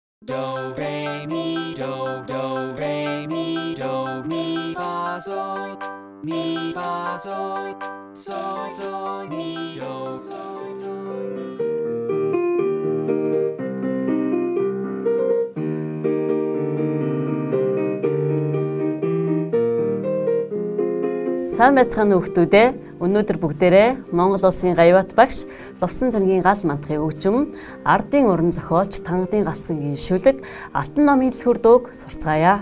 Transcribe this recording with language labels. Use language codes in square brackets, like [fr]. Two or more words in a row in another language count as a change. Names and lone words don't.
[mn] do re mi do re mi do mi fa so so mi do so mi. Сайн байцгаана уу хүүхдүүдээ. Өнөөдөр бүгдээрээ Монгол Улсын Гаяват багш Лувсан цэргийн гал мандахын хөгжим, ардын уран зохиолч Тангадын галсангийн шүлэг, алтан номын дэлгүүр дууг сурцгаая.